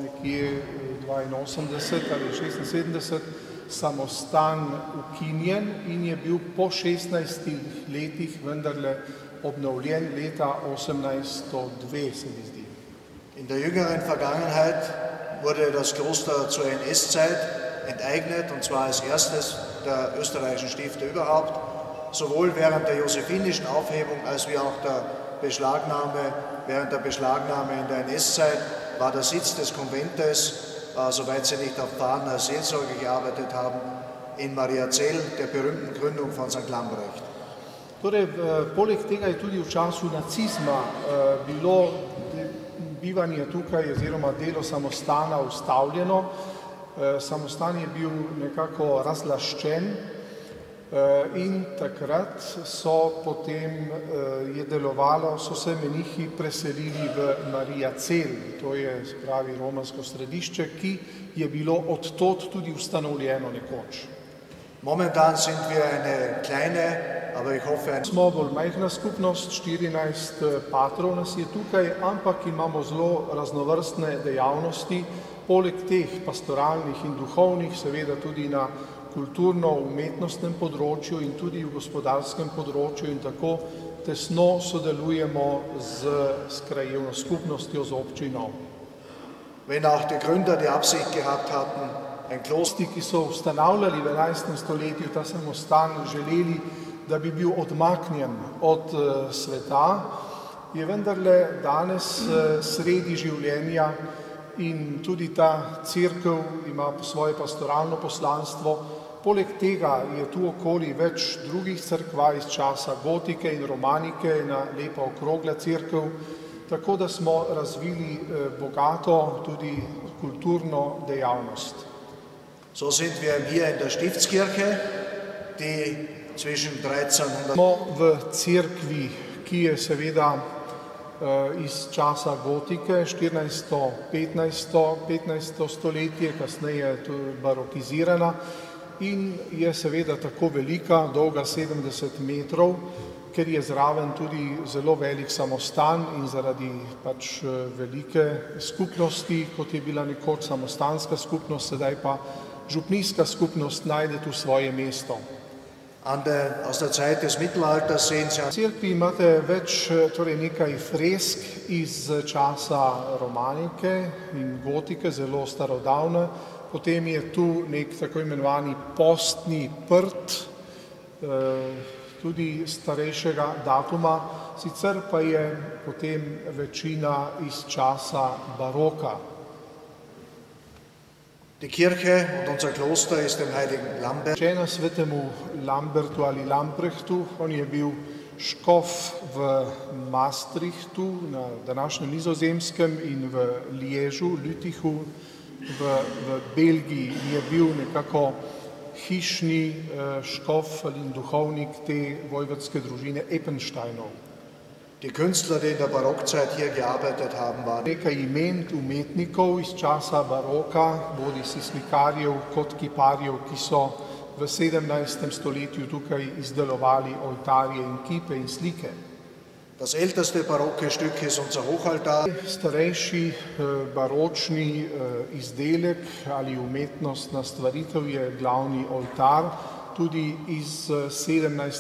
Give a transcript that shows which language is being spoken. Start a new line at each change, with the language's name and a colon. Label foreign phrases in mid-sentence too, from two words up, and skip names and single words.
Slovenian: ali 76 samostan ukinjen in je bil po 16 letih vendarle obnovljen leta 1802, se mi zdi.
German: In der jüngeren Vergangenheit wurde das Kloster zur NS-Zeit enteignet, und zwar als erstes der österreichischen Stifte überhaupt. Sowohl während der josephinischen Aufhebung als wie auch während der Beschlagnahme in der NS-Zeit war der Sitz des Konventes, soweit sie nicht auf Pfaden als Seelsorger gearbeitet haben, in Mariazell, der berühmten Gründung von St. Lambrecht.
Slovenian: Torej, poleg tega je tudi v času nacizma bilo bivanje tukaj oziroma delo samostana ustavljeno. Samostan je bil nekako razlaščen in takrat so se menihi preselili v Mariazell, to je pravi romansko središče, ki je bilo odtod tudi ustanovljeno nekoč.
German: Momentan sind wir eine kleine, aber ich hoffe,
Slovenian: smo bolj majhna skupnost, 14 patrov nas je tukaj, ampak imamo zelo raznovrstne dejavnosti, poleg teh pastoralnih in duhovnih, seveda tudi na kulturno-umetnostnem področju in tudi v gospodarskem področju in tako tesno sodelujemo s krajevno skupnostjo, z občino.
German: Wenn auch die Gründer die Absicht gehabt hatten, ein Kloster,
Slovenian: ki so ustanavljali v 11. stoletju ta samostan, želeli, da bi bil odmaknjen od sveta, je vendarle danes sredi življenja in tudi ta cerkev ima svoje pastoralno poslanstvo. Poleg tega je tu okoli več drugih cerkva iz časa gotike in romanike, ena lepa okrogla cerkev, tako da smo razvili bogato tudi kulturno dejavnost.
German: So sind wir hier in der Stiftskirche, die zwischen 1300
Slovenian: Smo v cerkvi, ki je seveda iz časa gotike, 14.-15. stoletje, kasneje barokizirana in je seveda tako velika, dolga 70 metrov, ker je zraven tudi zelo velik samostan in zaradi velike skupnosti, kot je bila nekoč samostanska skupnost, sedaj pa župnijska skupnost najde tu svoje mesto.
German: Aus der Zeit des Mittelalters sehen Sie
Slovenian: V cerkvi imate torej nekaj fresk iz časa romanike in gotike, zelo starodavne. Potem je tu nek tako imenovani postni prt, tudi starejšega datuma, sicer pa je potem večina iz časa baroka.
German: Die Kirche und unser Kloster ist dem heiligen Lambert.
Slovenian: Rečena svetemu Lambertu ali Lamprechtu, on je bil škof v Maastrichtu, na današnjem Nizozemskem, in v Liežu, Lütichu, v Belgiji je bil nekako hišni škof ali duhovnik te vojvodske družine Eppensteinov.
German: Die Künstler, die in der Barockzeit hier gearbeitet haben, waren
Slovenian: Nekaj imen umetnikov iz časa baroka, bodisi slikarjev kot kiparjev, ki so v 17. stoletju tukaj izdelovali oltarje in kipe in slike.
German: Das älteste barocke Stück ist unser Hochaltar.
Slovenian: Starejši baročni izdelek ali umetnostna stvaritev je glavni oltar, tudi iz 17.